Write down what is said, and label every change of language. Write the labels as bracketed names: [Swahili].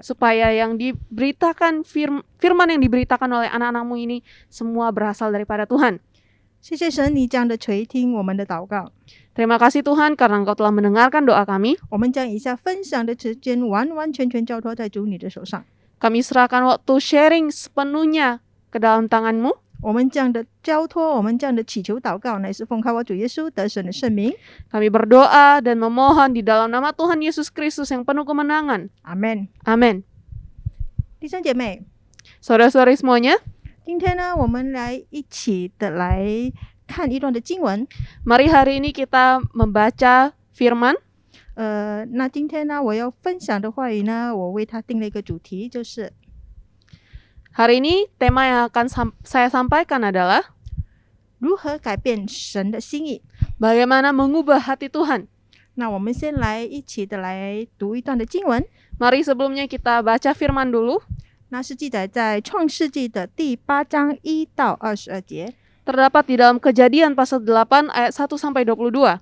[Indonesian] Supaya yang diberitakan firman yang diberitakan oleh anak-anak-Mu ini semua berasal daripada Tuhan. [Chinese] 谢谢神，你这样的垂听我们的祷告。 [Indonesian] Terima kasih Tuhan karena Engkau telah mendengarkan doa kami. [Chinese] 我们将以下分享的时间完完全全交托在主你的手上。 [Indonesian] Kami serahkan waktu sharing sepenuhnya ke dalam tangan-Mu. [Chinese] 我们这样的交托，我们这样的祈求祷告，乃是奉靠我主耶稣得胜的圣名。 [Indonesian] Kami berdoa dan memohon di dalam nama Tuhan Yesus Kristus yang penuh kemenangan. [Chinese] 阿门。 [Indonesian] Amin. [Chinese] 弟兄姐妹， [Indonesian] Saudara-saudari semuanya, [Chinese] 今天呢，我们来一起的来看一段的经文。 [Indonesian] mari hari ini kita membaca firman. [Chinese] 那今天呢，我要分享的话语呢，我为它定了一个主题，就是 [Indonesian] Hari ini tema yang akan saya sampaikan adalah [Chinese] 如何改变神的心意。 [Indonesian] bagaimana mengubah hati Tuhan. [Chinese] 那我们先来一起的来读一段的经文， [Indonesian] Mari sebelumnya kita baca firman dulu. [Chinese] 那是记载在创世纪的第8章1到22节。 [Indonesian] Terdapat di dalam Kejadian pasal 8 ayat 1 sampai 22.